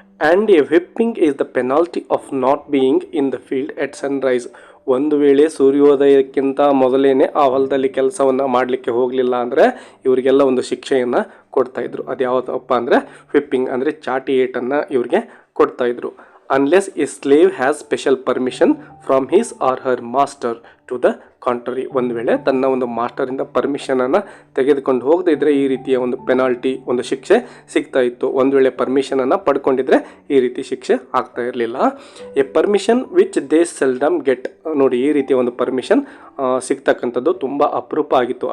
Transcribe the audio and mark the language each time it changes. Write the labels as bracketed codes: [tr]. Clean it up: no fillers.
[en] And a whipping is the penalty of not being in the field at sunrise. [kn] ಒಂದು ವೇಳೆ ಸೂರ್ಯೋದಯಕ್ಕಿಂತ ಮೊದಲೇ ಆ ಹೊಲದಲ್ಲಿ ಕೆಲಸವನ್ನು ಮಾಡಲಿಕ್ಕೆ ಹೋಗಲಿಲ್ಲ ಅಂದರೆ ಇವರಿಗೆಲ್ಲ ಒಂದು ಶಿಕ್ಷೆಯನ್ನು ಕೊಡ್ತಾಯಿದ್ರು. ಅದು ಯಾವುದಪ್ಪ ಅಂದರೆ whipping, ಅಂದರೆ ಚಾಟಿ ಏಟನ್ನು ಇವ್ರಿಗೆ ಕೊಡ್ತಾಯಿದ್ರು. [en] unless a slave has special permission from his or her master to the contrary. [kn] ಒಂದು ವೇಳೆ ತನ್ನ ಒಂದು ಮಾಸ್ಟರಿಂದ ಪರ್ಮಿಷನನ್ನು ತೆಗೆದುಕೊಂಡು ಹೋಗದೇ ಇದ್ದರೆ ಈ ರೀತಿಯ ಒಂದು ಪೆನಾಲ್ಟಿ, ಒಂದು ಶಿಕ್ಷೆ ಸಿಗ್ತಾ ಇತ್ತು. ಒಂದು ವೇಳೆ ಪರ್ಮಿಷನನ್ನು ಪಡ್ಕೊಂಡಿದ್ರೆ ಈ ರೀತಿ ಶಿಕ್ಷೆ ಆಗ್ತಾ ಇರಲಿಲ್ಲ. [en] A permission which they seldom get. [kn] ನೋಡಿ, ಈ ರೀತಿಯ ಒಂದು ಪರ್ಮಿಷನ್ ಸಿಗ್ತಕ್ಕಂಥದ್ದು ತುಂಬ ಅಪರೂಪ ಆಗಿತ್ತು.